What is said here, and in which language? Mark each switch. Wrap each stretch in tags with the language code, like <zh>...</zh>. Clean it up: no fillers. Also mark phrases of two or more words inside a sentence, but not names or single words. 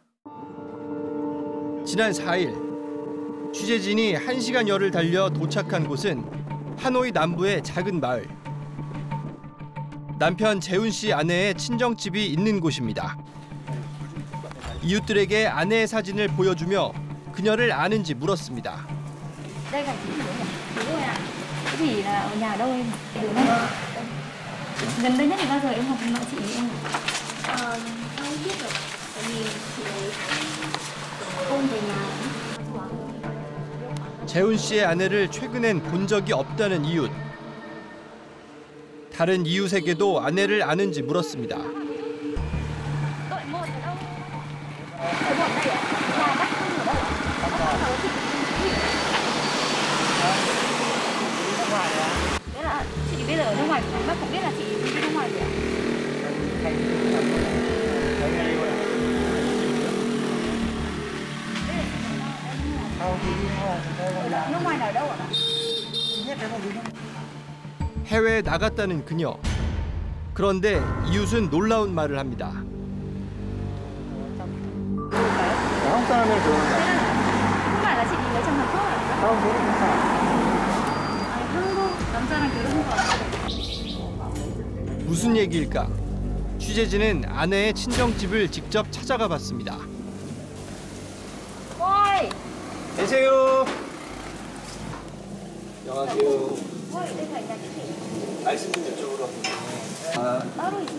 <ko>지난 4일 취재진이 1시간여를 달려 도착한 곳은 하노이 남부의 작은 마을. 남편 재훈 씨 아내의 친정집이 있는 곳입니다. 이웃들에게 아내의 사진을 보여주며 그녀를 아는지 물었습니다.</ko> <vi>Chị là ở nhà đâu em? Gần đây nhất thì bao giờ em gặp mẹ chị em? Không biết được, tại vì chị ấy không về nhà.</vi> <ko>재훈 씨의 아내를 최근엔 본 적이 없다는 이웃. 다른 이웃에게도 아내를 아는지 물었습니다.</ko> <vi>Nghĩa là chị bây giờ ở nước ngoài, bác cũng biết là chị đi nước ngoài rồi ạ? nước ngoài là ở đâu ạ?</vi> <ko>해외에 나갔다는 그녀. 그런데 이웃은 놀라운 말을 합니다.</ko> <vi>Không phải là chị lấy chồng Hàn Quốc à?</vi> <ko>무슨 얘기일까? 취재진은 아내의 친정집을 직접 찾아가 봤습니다. 계세요. 안녕하세요. 말씀 좀 여쭤보러 왔는데.</ko>